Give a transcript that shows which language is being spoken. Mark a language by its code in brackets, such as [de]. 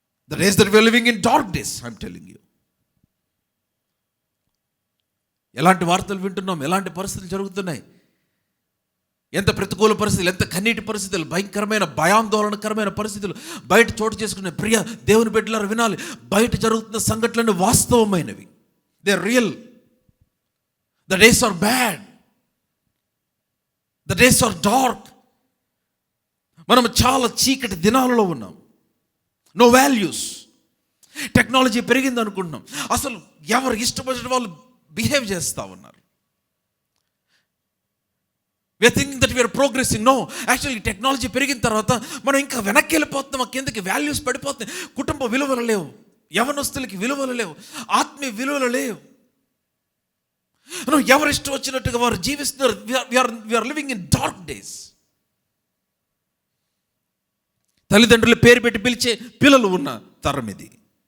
[en] The days that we are living in dark days, I'm telling you. [te] ఎలాంటి వార్తలు వింటున్నాం, ఎలాంటి పరిస్థితులు జరుగుతున్నాయి, ఎంత ప్రతికూల పరిస్థితులు, ఎంత కన్నీటి పరిస్థితులు, భయంకరమైన భయాందోళనకరమైన పరిస్థితులు బయట చోటు చేసుకునే ప్రియ దేవుని బిడ్డలారా వినాలి. బయట జరుగుతున్న సంఘటనలు వాస్తవమైనవి. [en] They are real. The days are bad. The days are dark. [te] మనం చాలా చీకటి దినాలలో ఉన్నాం. [en] No values. [te] టెక్నాలజీ పెరిగింది అనుకుంటున్నాం, అసలు ఎవరు ఇష్టపడిన వాళ్ళు బిహేవ్ చేస్తూ ఉన్నారు. [en] We are thinking that we are progressing. No, actually [te] technology పెరిగిన తర్వాత మనం ఇంకా వెనక్కి వెళ్ళిపోతున్నాం. కిందకి వాల్యూస్ పడిపోతున్నాయి. కుటుంబ విలువలు లేవు, యవనస్తులకి విలువలు లేవు, ఆత్మీయ విలువలు లేవు. ఎవరు ఇష్టం వచ్చినట్టుగా వారు జీవిస్తున్నారు. [en] we are living in dark days. [te] తల్లిదండ్రులు పేరు పెట్టి పిలిచే పిల్లలు ఉన్న తరం ఇది.